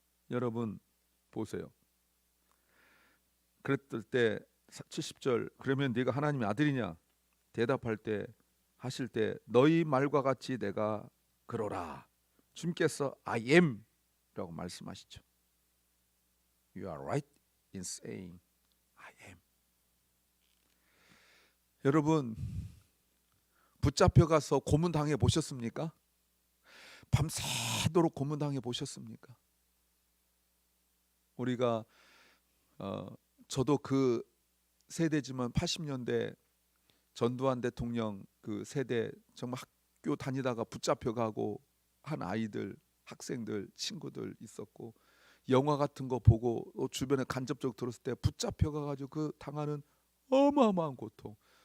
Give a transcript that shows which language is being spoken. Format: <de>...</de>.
<ko>여러분 보세요. 그랬을 때 70절 그러면 네가 하나님의 아들이냐 대답할 때 하실 때 너희 말과 같이 내가 그러라. 주님께서</ko> <en>I am</en> <ko>라고 말씀하시죠.</ko> <en>You are right in saying I am.</en> <ko>여러분 붙잡혀가서 고문당해 보셨습니까? 밤새도록 고문당해 보셨습니까? 우리가 저도 그 세대지만 80년대 전두환 대통령 그 세대 정말 학교 다니다가 붙잡혀가고 한 아이들, 학생들, 친구들 있었고 영화 같은 거 보고 주변에 간접적으로 들었을 때 붙잡혀가가지고 그 당하는 어마어마한 고통.</ko>